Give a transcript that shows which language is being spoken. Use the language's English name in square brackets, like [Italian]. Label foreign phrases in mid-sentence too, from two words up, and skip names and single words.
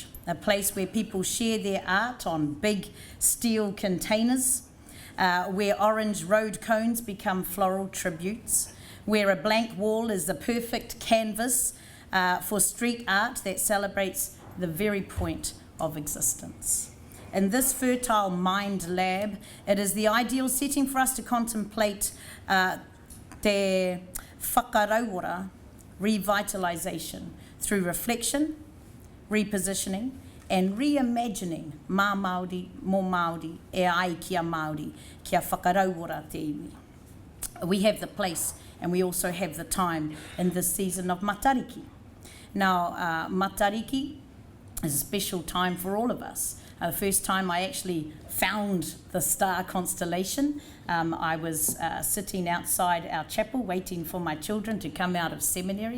[English] A place where people share their art on big steel containers, where orange road cones become floral tributes, where a blank wall is the perfect canvas for street art that celebrates the very point of existence. In this fertile mind lab, it is the ideal setting for us to contemplate [Māori] te whakarauora [English] revitalisation through reflection, repositioning, and reimagining [Māori] mā Māori, mō Māori, e ai kia Māori, kia whakarauora te iwi. [English] We have the place and we also have the time in this season of Matariki. Now, Matariki is a special time for all of us. The first time I actually found the star constellation, I was sitting outside our chapel waiting for my children to come out of seminary.